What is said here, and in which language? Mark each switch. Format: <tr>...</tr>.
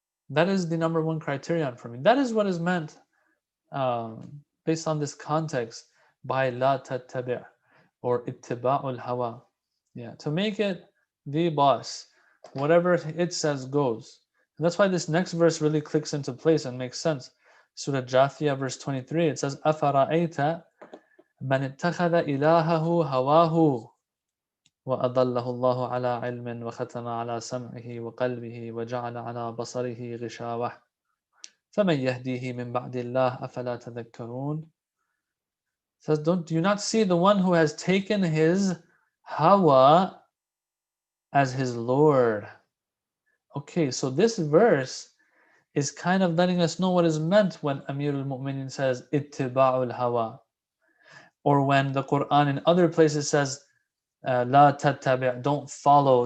<en>That is the number one criterion for me. That is what is meant based on this context by la tattabi' or ittiba'ul hawa. Yeah, to make it the boss. Whatever it says goes. And that's why this next verse really clicks into place and makes sense. Surah Jathiyah verse 23, it says,</en> <ar>أَفَرَأَيْتَ مَنِ اتَّخَذَ إِلَهَهُ هَوَاهُ وَأَضَلَّهُ اللَّهُ عَلَى عِلْمٍ وَخَتَمَ عَلَى سَمْعِهِ وَقَلْبِهِ وَجَعَلَ عَلَى بَصَرِهِ غِشَاوَةً. فَمَنْ يَهْدِيهِ مِنْ بَعْدِ اللَّهِ أَفَلَا تَذَكَّرُونَ.</ar> <en>Says, do you not see the one who has taken his hawa as his Lord? Okay, so this verse is kind of letting us know what is meant when Amir al-Mu'minin says ittiba'ul hawa, or when the Quran in other places says la tattabi', don't follow.</en>